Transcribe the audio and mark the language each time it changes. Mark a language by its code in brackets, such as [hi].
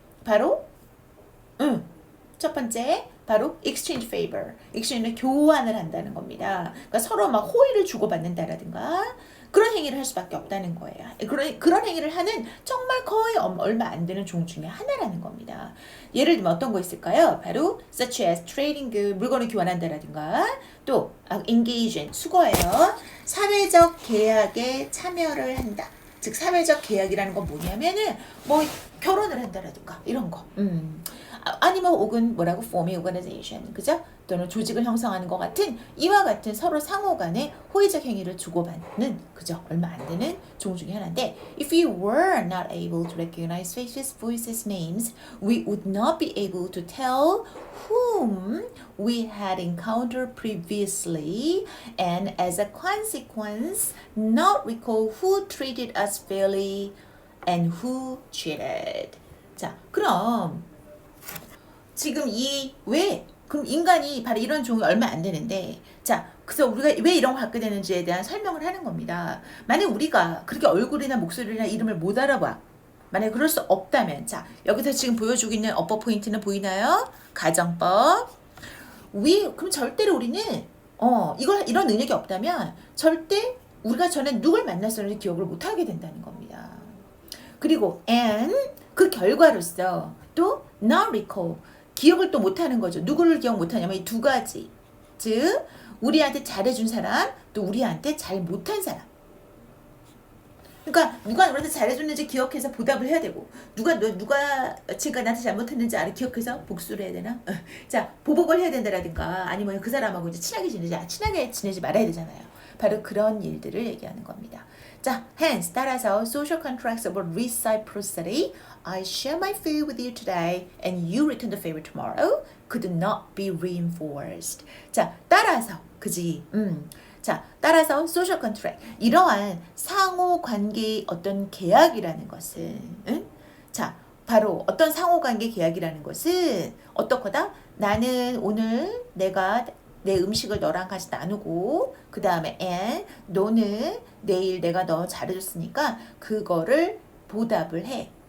[ko] 바로 첫 번째 바로 [en] exchange favor. [ko] exchange는 교환을 한다는 겁니다. 그러니까 서로 막 호의를 주고받는다라든가 그런 행위를 할 수밖에 없다는 거예요. 그런 행위를 하는 정말 거의 얼마 안 되는 종 중에 하나라는 겁니다. 예를 들면 어떤 거 있을까요? 바로 [en] such as trading good, [ko] 물건을 교환한다라든가 또 [en] engage in, [ko] 수거예요. 사회적 계약에 참여를 한다. 즉 사회적 계약이라는 건 뭐냐면은 뭐 결혼을 한다라든가 이런 거. 아니면 혹은 뭐라고 [en] forming organization, [ko] 그죠? 또는 조직을 형성하는 것 같은 이와 같은 서로 상호 간의 호의적 행위를 주고받는, 그죠? 얼마 안 되는 종 중에 하나인데 [en] if we were not able to recognize faces, voices, names, we would not be able to tell whom we had encountered previously and as a consequence not recall who treated us fairly and who cheated. [ko] 자, 그럼 지금 그럼 인간이 바로 이런 종이 얼마 안 되는데, 자, 그래서 우리가 왜 이런 걸 갖게 되는지에 대한 설명을 하는 겁니다. 만약 우리가 그렇게 얼굴이나 목소리나 이름을 못 알아봐. 만약 그럴 수 없다면, 자, 여기서 지금 보여주고 있는 업버 포인트는 보이나요? 가정법. 그럼 절대로 우리는, 이런 능력이 없다면, 절대 우리가 전에 누굴 만났었는지 기억을 못 하게 된다는 겁니다. 그리고, and, 그 결과로서, 또, [en] not recall. [ko] 기억을 또 못하는 거죠. 누구를 기억 못하냐면 이 두 가지. 즉 우리한테 잘해준 사람, 또 우리한테 잘 못한 사람. 그러니까 누가 우리한테 잘해줬는지 기억해서 보답을 해야 되고 누가 제가 나한테 잘못했는지 기억해서 복수를 해야 되나? 자, 보복을 해야 된다라든가 아니면 그 사람하고 이제 친하게 지내지 말아야 되잖아요. 바로 그런 일들을 얘기하는 겁니다. 자, [en] hence [ko] 따라서 [en] social contracts of reciprocity, I share my food with you today and you return the favor tomorrow, could not be reinforced. [ko] 자, 따라서 그지? 자, 따라서 [en] social contract, [ko] 이러한 상호 관계의 어떤 계약이라는 것은, 자, 바로 어떤 상호 관계 계약이라는 것은 어떻거다? 나는 오늘 내가 내 음식을 너랑 같이 나누고 그 다음에 and 너는 내일 내가 너 잘해줬으니까 그거를 보답을 해.